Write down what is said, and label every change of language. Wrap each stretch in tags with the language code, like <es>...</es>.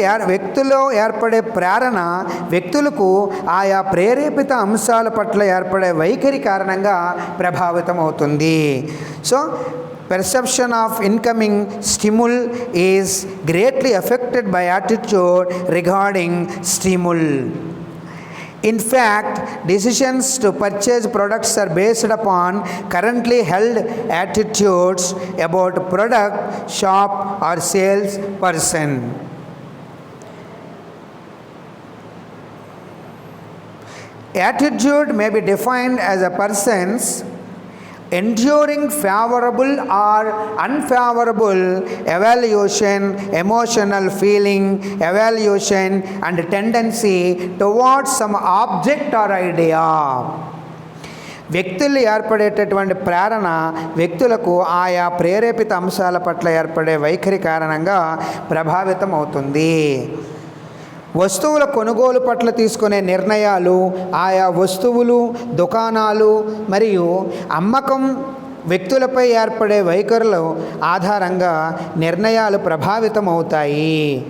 <te>వ్యక్తుల్లో ఏర్పడే ప్రేరణ వ్యక్తులకు ఆయా ప్రేరేపిత అంశాల పట్ల ఏర్పడే వైఖరి కారణంగా ప్రభావితం అవుతుంది.</te> <en>So perception of incoming stimuli is greatly affected by attitude regarding stimuli. In fact, decisions to purchase products are based upon currently held attitudes about a product, shop or sales person. Attitude may be defined as a person's enduring favorable or unfavorable evaluation, emotional feeling, evaluation, and tendency towards some object or idea.</en> <te>వ్యక్తులు ఏర్పడేటటువంటి ప్రేరణ వ్యక్తులకు ఆయా ప్రేరేపిత అంశాల పట్ల ఏర్పడే వైఖరి కారణంగా ప్రభావితం అవుతుంది. వస్తువుల కొనుగోలు పట్ల తీసుకునే నిర్ణయాలు, ఆయా వస్తువులు, దుకాణాలు మరియు అమ్మకం వ్యక్తులపై ఏర్పడే వైఖరుల ఆధారంగా నిర్ణయాలు ప్రభావితం అవుతాయి.</te>